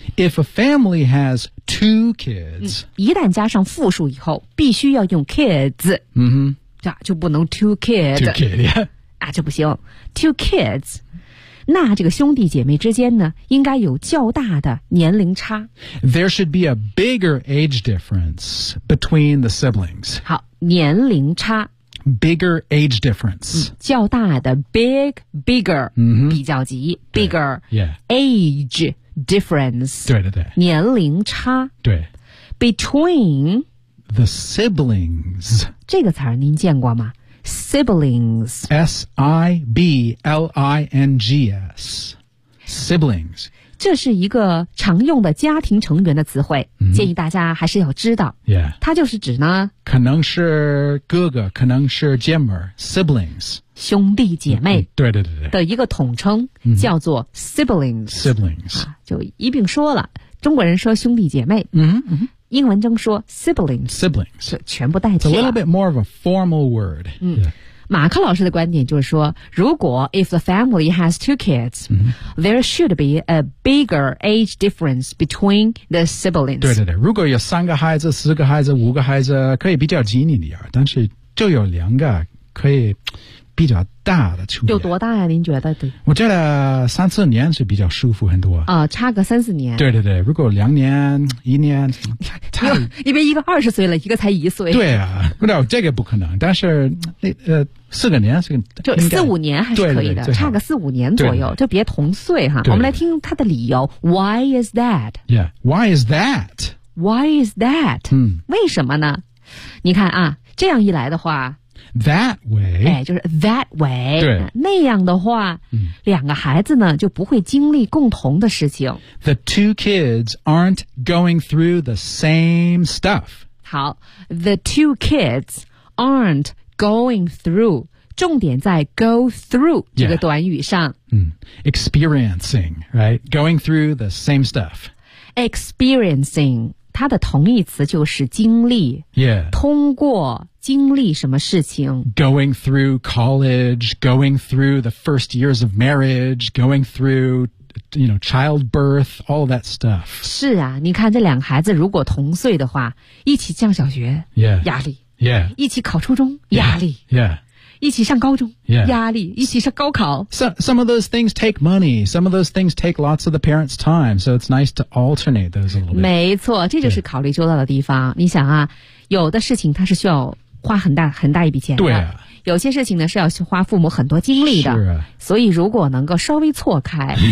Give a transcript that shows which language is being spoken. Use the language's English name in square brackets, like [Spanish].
[English] If a family has two kids.、 [Chinese] 一旦加上复数以后必须要用 kids,、 mm-hmm. 就不能 two kids。 [English] Two kids, yeah. [Chinese] 啊这不行。 [English] Two kids. [Chinese] 那这个兄弟姐妹之间呢应该有较大的年龄差。 [English] There should be a bigger age difference between the siblings. [Chinese] 好年龄差。 [English] Bigger age difference.、 [Chinese] 较大的 bigger,、 mm-hmm. 比较级 bigger,、age difference. 对对对。年龄差。对。 [English] Between the siblings. [Chinese] 这个词您见过吗Siblings. [English] S-I-B-L-I-N-G-S. Siblings. [Chinese] 这是一个常用的家庭成员的词汇、 mm-hmm. 建议大家还是要知道。 [English] Yeah. [Chinese] 它就是指呢可能是哥哥可能是姐妹 Siblings. 兄弟姐妹。对对对对。的一个统称、 mm-hmm. 叫做 Siblings. [English] Siblings.、 [Chinese] 就一并说了中国人说兄弟姐妹。 Mm-hmm. Mm-hmm. 英文中说 siblings, [English] siblings, [Chinese] 全部代替了。 [English] It's a little bit more of a formal word.、 Yeah. [Chinese] 马克老师的观点就是说，如果 [English] if the family has two kids,、 mm-hmm. there should be a bigger age difference between the siblings. [Chinese] 对对对，如果有三个孩子、四个孩子、五个孩子，可以比较近一点，但是就有两个可以比较大的出现。有多大呀、啊、您觉得对。我觉得三四年是比较舒服很多。差个三四年。对对对如果两年一年。因为一个二十岁了一个才一岁。对啊不知道这个不可能但是四个年就四五年还是可以的对对对差个四五年左右对对就别同岁哈对对对。我们来听他的理由 , [English] why is that? Yeah, why is that? Why is that?、 [Chinese] 为什么呢你看啊这样一来的话 [English] That way,、 [Chinese] 就是 [English] that way, [Chinese] 对那样的话、两个孩子呢就不会经历共同的事情。 [English] The two kids aren't going through the same stuff. 好 ,the two kids aren't going through, [Chinese] 重点在 [English] go through [Chinese] 这个短语上。 [English] Yeah. Experiencing, right? Going through the same stuff. [Chinese] Experiencing, 它的同义词就是经历。 [English] Yeah. [Chinese] 通过经历什么事情 [English] Going through college, going through the first years of marriage, going through, you know, childbirth, all that stuff. [Chinese] 是啊你看这两个孩子如果同岁的话一起上小学 [English] yeah, [Chinese] 压力 [English] yeah, [Chinese] 一起考初中压力 [English] yeah, yeah, [Chinese] 一起上高中 [English] yeah, [Chinese] 压力一起上高考 [English] Some of those things take money. Some of those things take lots of the parents' time. So it's nice to alternate those a little bit. [Chinese] 没错这就是考虑周到的地方。你想啊有的事情它是需要花很大一笔钱的对、有些事情呢是要花父母很多精力的是、所以如果能够稍微错开